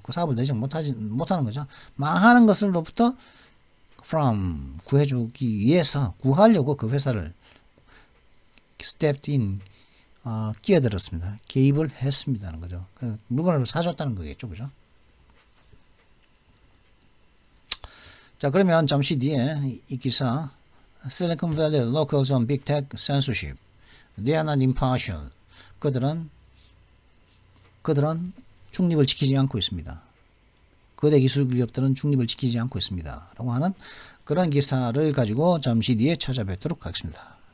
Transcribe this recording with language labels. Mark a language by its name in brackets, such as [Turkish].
[Korean] 그 사업을 내지 못하는 거죠. 망하는 것으로부터 from 구해주기 위해서 구하려고 그 회사를 stepped in 끼어들었습니다. 개입을 했습니다는 거죠. 물건을 사줬다는 거겠죠. 그죠? 자, 그러면 잠시 뒤에 이 기사 [English] Silicon Valley locals on big tech censorship. They are not impartial. [Korean] 그들은 중립을 지키지 않고 있습니다. 거대 기술 기업들은 중립을 지키지 않고 있습니다. 라고 하는 그런 기사를 가지고 잠시 뒤에 찾아뵙도록 하겠습니다.